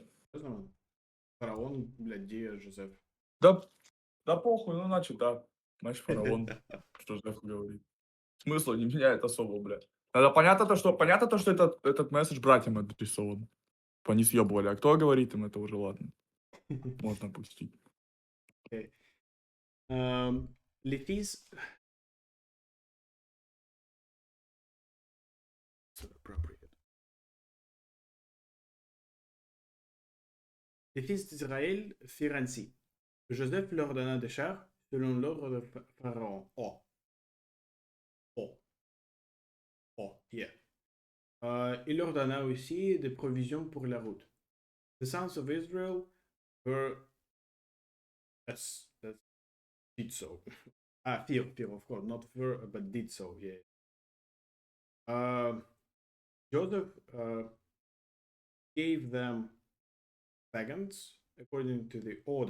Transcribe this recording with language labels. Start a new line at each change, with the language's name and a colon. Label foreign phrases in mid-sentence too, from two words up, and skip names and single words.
Russian: Фараон, блядь, где Жозеф? Да, да похуй, ну значит, да. Значит, фараон Джозеф говорит. Смысла не меняет особо, блядь. Это понятно то, что этот месседж братьям адресован. Они съебывали. А кто говорит им, это уже ладно. Можно пустить.
French: Okay. Les fils. Les fils d'Israël firent ainsi. Joseph leur donna des chars selon l'ordre de Pharaon.
English: Yeah.
French: Il leur donna aussi des provisions pour la route.
English: The sons of Israel were that did so. Fear, of course, not were, but did so. Yeah. Joseph gave them wagons according to the order.